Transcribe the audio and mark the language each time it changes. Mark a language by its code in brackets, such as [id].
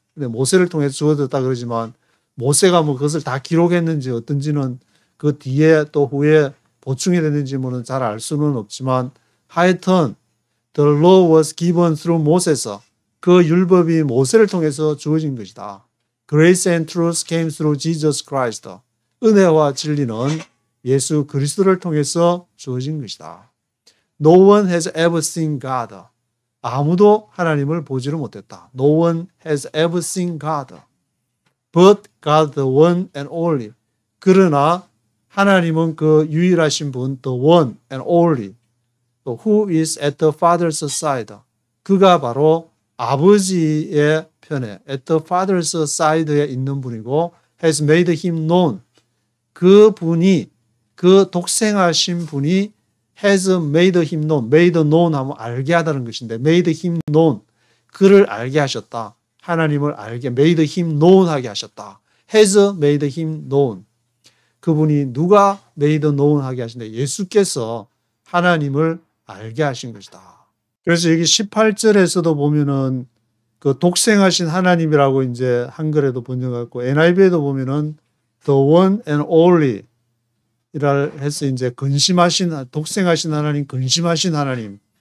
[ko] 근데 모세를 통해서 주어졌다 그러지만 모세가 뭐 그것을 다 기록했는지 어떤지는 그 뒤에 또 후에 보충이 됐는지 뭐는 잘 알 수는 없지만 하여튼 [en] the law was given through Moses [ko] 그 율법이 모세를 통해서 주어진 것이다. [en] Grace and truth came through Jesus Christ. [ko] 은혜와 진리는 예수 그리스도를 통해서 주어진 것이다. [en] No one has ever seen God. [ko] 아무도 하나님을 보지를 못했다. [en] No one has ever seen God. But God the one and only. [ko] 그러나 하나님은 그 유일하신 분, [en] the one and only, who is at the Father's side. [ko] 그가 바로 아버지의 편에, [en] at the Father's side에 [ko] 있는 분이고, [en] has made him known. [ko] 그 분이, 그 독생하신 분이 [en] has made him known. made known [ko] 하면 알게 하다는 것인데, [en] made him known. [ko] 그를 알게 하셨다. 하나님을 알게, [en] made him known [ko] 하게 하셨다. [en] has made him known. [ko] 그분이 누가 [en] made known [ko] 하게 하신다. 예수께서 하나님을 알게 하신 것이다. 그래서 여기 18절에서도 보면은 그 독생하신 하나님이라고 이제 한글에도 번역하고 NIV에도 보면은 the one and only 이라 해서 이제 근심하신 독생하신 하나님, 근심하신 하나님.